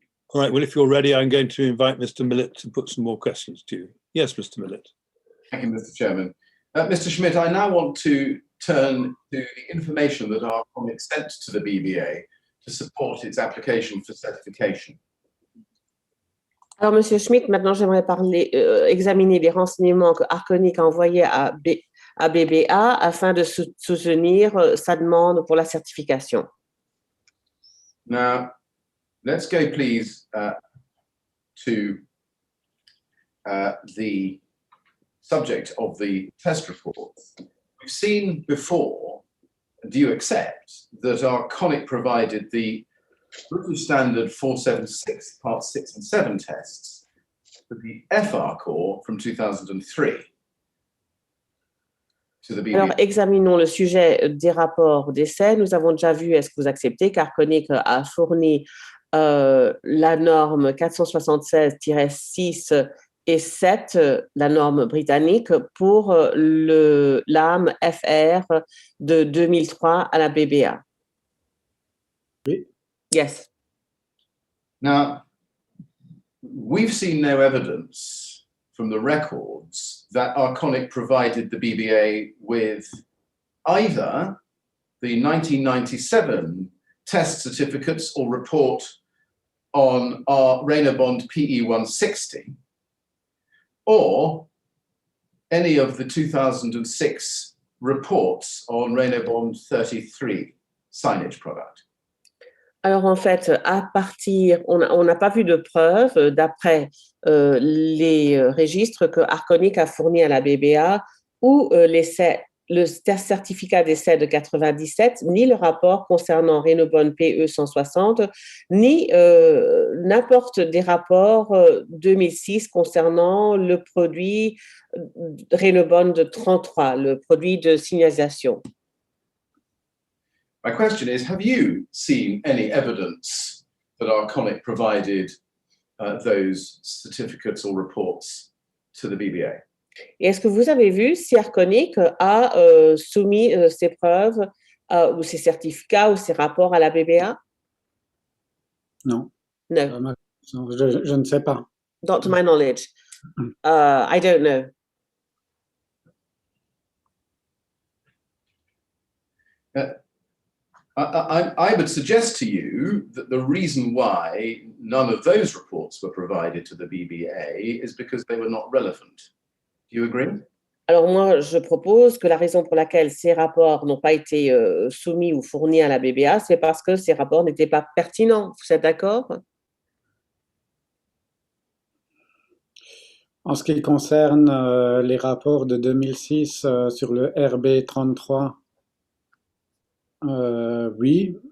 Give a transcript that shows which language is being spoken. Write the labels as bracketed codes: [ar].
[en] All right, well, if you're ready, I'm going to invite Mr. Millett to put some more questions to you. Yes, Mr. Millett. Thank you, Mr. Chairman. Mr. Schmidt, I now want to turn to the information that Arconic sent to the BBA to support its application for certification. [fr] Alors, Monsieur Schmidt, maintenant, j'aimerais examiner les renseignements que Arconic a envoyés à BBA afin de soutenir sa demande pour la certification. [en] Now, let's go, please, to the subject of the test report. We've seen before, do you accept, that Arconic provided the British Standard 476 Part 6 and 7 tests for the FR core from 2003 to the BBA? [fr] Alors, examinons le sujet des rapports d'essai. Nous avons déjà vu, est-ce que vous acceptez qu'Arconic a fourni la norme 476-6 et 7, la norme britannique, pour l'AM FR de 2003 à la BBA? Oui. [en] Yes. Now, we've seen no evidence from the records that Arconic provided the BBA with either the 1997 test certificates or report on our Raynobond PE 160 or any of the 2006 reports on Raynobond 33 signage product. [fr] Alors, en fait, on n'a pas vu de preuves d'après les registres que Arconic a fournis à la BBA ou le certificat d'essai de 97, ni le rapport concernant Raynobond PE 160, ni n'importe des rapports 2006 concernant le produit Raynobond 33, le produit de signalisation. [en] My question is, have you seen any evidence that Arconic provided those certificates or reports to the BBA? [fr] Et est-ce que vous avez vu si Arconic a soumis ses preuves ou ses certificats ou ses rapports à la BBA? Non. [en] No. [fr] Je ne sais pas. [en] Not to my knowledge. I don't know. I would suggest to you that the reason why none of those reports were provided to the BBA is because they were not relevant. Do you agree? [fr] Alors moi, je propose que la raison pour laquelle ces rapports n'ont pas été soumis ou fournis à la BBA, c'est parce que ces rapports n'étaient pas pertinents. Vous êtes d'accord? En ce qui concerne les rapports de 2006 sur le RB33, oui.